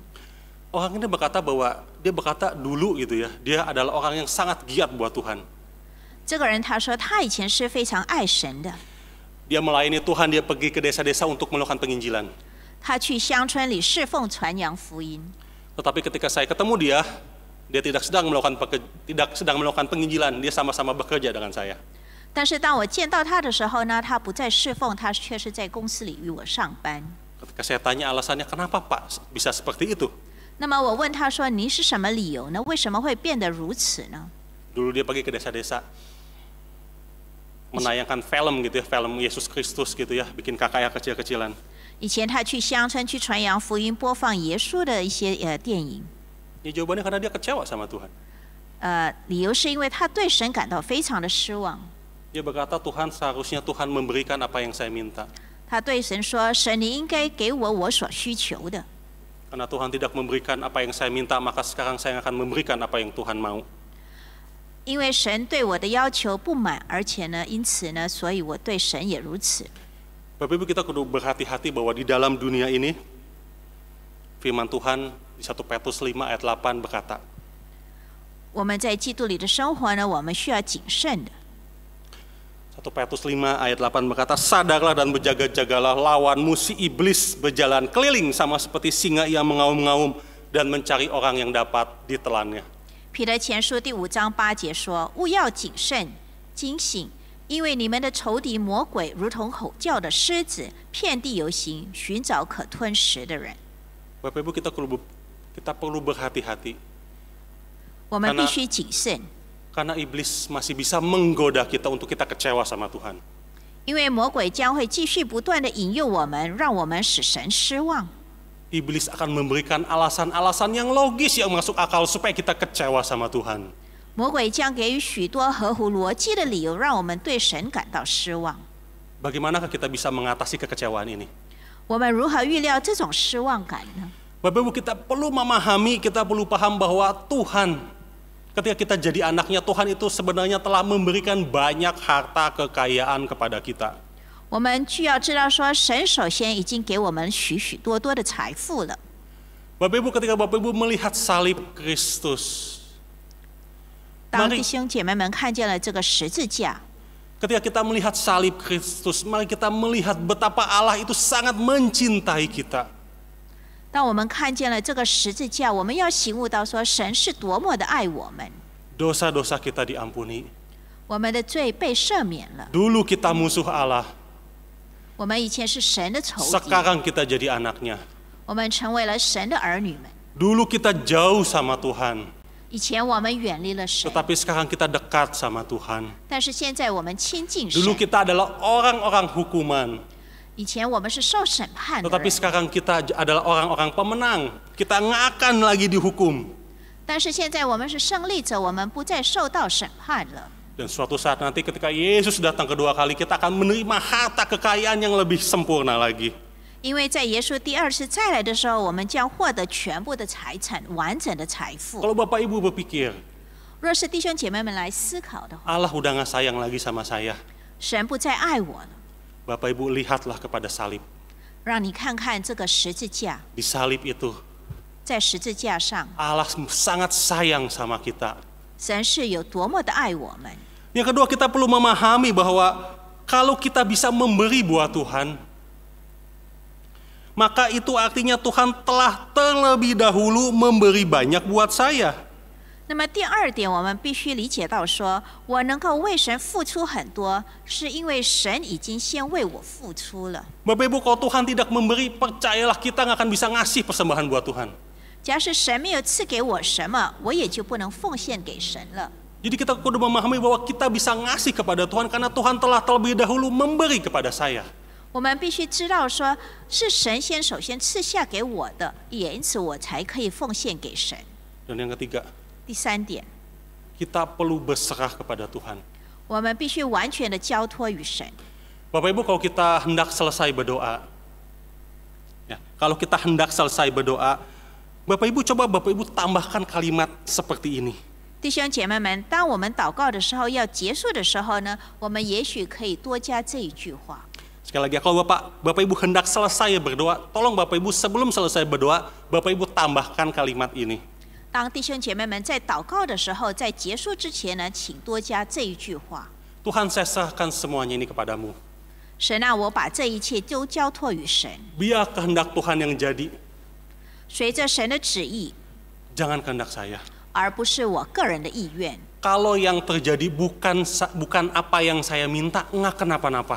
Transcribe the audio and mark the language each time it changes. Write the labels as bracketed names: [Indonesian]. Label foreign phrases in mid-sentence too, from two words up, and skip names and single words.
[Indonesian] Orang ini berkata bahwa dia berkata dulu gitu ya, dia adalah orang yang sangat giat buat Tuhan. [Chinese] 这个人他说他以前是非常爱神的， [Indonesian] Dia melayani Tuhan, dia pergi ke desa-desa untuk melakukan penginjilan. [Chinese] 他去乡村里侍奉传扬福音。 [Indonesian] Tetapi ketika saya ketemu dia, dia tidak sedang melakukan penginjilan, dia sama-sama bekerja dengan saya. [Chinese] 但是当我见到他的时候呢，他不再侍奉，他却是在公司里与我上班。 [Indonesian] Ketika saya tanya alasannya, kenapa Pak bisa seperti itu? [Chinese] 那么我问他说：“您是什么理由呢？为什么会变得如此呢？” [Indonesian] Dulu dia pergi ke desa-desa, menayangkan film gitu ya, film Yesus Kristus gitu ya, bikin KKR kecil-kecilan. [Chinese] 以前他去乡村去传扬福音，播放耶稣的一些电影。 [Indonesian] Ya jawabannya karena dia kecewa sama Tuhan. [Chinese] 理由是因为他对神感到非常的失望。 [Indonesian] Dia berkata, Tuhan seharusnya Tuhan memberikan apa yang saya minta. [Chinese] 他对神说：“神，你应该给我所需求的。” [Indonesian] Karena Tuhan tidak memberikan apa yang saya minta, maka sekarang saya akan memberikan apa yang Tuhan mau. [Chinese] 因为神对我的要求不满，而且呢，因此呢，所以我对神也如此。 [Indonesian] Bapak Ibu, kita kudu berhati-hati bahwa di dalam dunia ini, firman Tuhan di 1 Petrus 5 ayat 8 berkata, [Chinese] 我们在基督里的生活呢，我们需要谨慎的。 [Indonesian] 1 Petrus 5 ayat 8 berkata, sadarlah dan berjaga-jagalah, lawanmu si iblis berjalan keliling sama seperti singa ia mengaum-ngaum dan mencari orang yang dapat ditelannya. [Chinese] 彼得前书第5章8节说：“务要谨慎、警醒，因为你们的仇敌魔鬼如同吼叫的狮子，遍地游行，寻找可吞食的人。” [Indonesian] Bapak Ibu, kita perlu berhati-hati. [Chinese] 我们必须谨慎。 [Indonesian] Karena iblis masih bisa menggoda kita untuk kita kecewa sama Tuhan. [Chinese] 因为魔鬼将会继续不断的引诱我们，让我们使神失望。 [Indonesian] Iblis akan memberikan alasan-alasan yang logis yang masuk akal supaya kita kecewa sama Tuhan. [Chinese] 魔鬼将给予许多合乎逻辑的理由，让我们对神感到失望。 [Indonesian] Bagaimanakah kita bisa mengatasi kekecewaan ini? [Chinese] 我们如何预料这种失望感呢？ [Indonesian] Bapak Ibu, kita perlu memahami, kita perlu paham bahwa Tuhan, ketika kita jadi anaknya, Tuhan itu sebenarnya telah memberikan banyak harta kekayaan kepada kita. [Chinese] 我们需要知道说，神首先已经给我们许许多多的财富了。 [Indonesian] Bapak Ibu, ketika Bapak Ibu melihat salib Kristus, [Chinese] 当弟兄姐妹们看见了这个十字架， [Indonesian] ketika kita melihat salib Kristus, mari kita melihat betapa Allah itu sangat mencintai kita. [Chinese] 当我们看见了这个十字架，我们要醒悟到说，神是多么的爱我们， [Indonesian] Dosa-dosa kita diampuni. [Chinese] 我们的罪被赦免了。 [Indonesian] Dulu kita musuh Allah, [Chinese] 我们以前是神的仇敌， [Indonesian] sekarang kita jadi anaknya. [Chinese] 我们成为了神的儿女们。 [Indonesian] Dulu kita jauh sama Tuhan, [Chinese] 以前我们远离了神， [Indonesian] tetapi sekarang kita dekat sama Tuhan. [Chinese] 但是现在我们亲近神 [Indonesian] Dulu。kita adalah orang-orang hukuman, [Chinese] 以前我们是受审判的 [Indonesian] tetapi [Chinese] 人， [Indonesian] sekarang kita adalah orang-orang pemenang. Kita nggak akan lagi dihukum. [Chinese] 但是现在我们是胜利者，我们不再受到审判了。 [Indonesian] Dan suatu saat nanti ketika Yesus datang kedua kali, kita akan menerima harta kekayaan yang lebih sempurna lagi. [Chinese] 因为在耶稣第二次再来的时候，我们将获得全部的财产，完整的财富。 [Indonesian] Kalau Bapak Ibu berpikir, [Chinese] 若是弟兄姐妹们来思考的话， [Indonesian] Allah udah nggak sayang lagi sama saya, [Chinese] 神不再爱我了， [Indonesian] Bapak Ibu lihatlah kepada salib. [Chinese] 让你看看这个十字架， [Indonesian] Di salib itu, [Chinese] 在十字架上， [Indonesian] Allah sangat sayang sama kita. [Chinese] 神是有多么的爱我们。 [Indonesian] Yang kedua, kita perlu memahami bahwa kalau kita bisa memberi buat Tuhan, maka itu artinya Tuhan telah terlebih dahulu memberi banyak buat saya. [Chinese] 那么第二点，我们必须理解到说，我能够为神付出很多，是因为神已经先为我付出了。 [Indonesian] Bapak Ibu, kalau Tuhan tidak memberi, percayalah kita nggak akan bisa ngasih persembahan buat Tuhan. [Chinese] 假使神没有赐给我什么，我也就不能奉献给神了。 [Indonesian] Jadi kita kudu memahami bahwa kita bisa ngasih kepada Tuhan karena Tuhan telah terlebih dahulu memberi kepada saya. [Chinese] 我们必须知道说，是神首先赐下给我的，也因此我才可以奉献给神。 [Indonesian] Dan yang ketiga, [Chinese] 第三点， [Indonesian] kita perlu berserah kepada Tuhan. [Chinese] 我们必须完全的交托于神。 [Indonesian] Bapak Ibu, kalau kita hendak selesai berdoa, kalau kita hendak selesai berdoa, Bapak Ibu coba Bapak Ibu tambahkan kalimat seperti ini. [Chinese] 弟兄姐妹们，当我们祷告的时候，要结束的时候呢，我们也许可以多加这一句话。 [Indonesian] Sekali lagi, kalau Bapak Ibu hendak selesai berdoa, tolong Bapak Ibu sebelum selesai berdoa, Bapak Ibu tambahkan kalimat ini. [Chinese] 当弟兄姐妹们在祷告的时候，在结束之前呢，请多加这一句话： [Indonesian] Tuhan, saya serahkan semuanya ini kepadamu. [Chinese] 神啊，我把这一切都交托于神， [Indonesian] Biar kehendak Tuhan yang jadi, [Chinese] 随着神的旨意， [Indonesian] jangan kehendak saya. [Chinese] 而不是我个人的意愿。 [Indonesian] Kalau yang terjadi bukan apa yang saya minta, nggak kenapa-napa.